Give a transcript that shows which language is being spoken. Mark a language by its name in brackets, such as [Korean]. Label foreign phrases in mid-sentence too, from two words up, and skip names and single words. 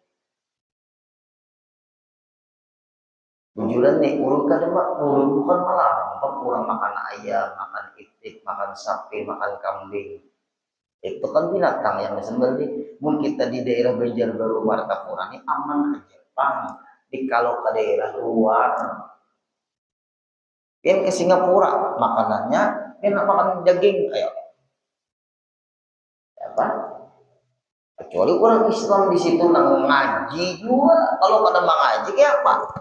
[Banjar] Bujuran nih urut kada mak urut bukan malah kurang makan ayam, makan itik, makan sapi, makan kambing. Itu kan binatang yang disembelih. Mungkin kita di daerah Banjarbaru Martapura ini aman aja, Bang. Di kalau ke daerah luar, yang ke Singapura makanannya enak makan daging, ayo apa? Kecuali orang Islam di situ nang ngaji juga. Kalau pada mengaji kayak apa?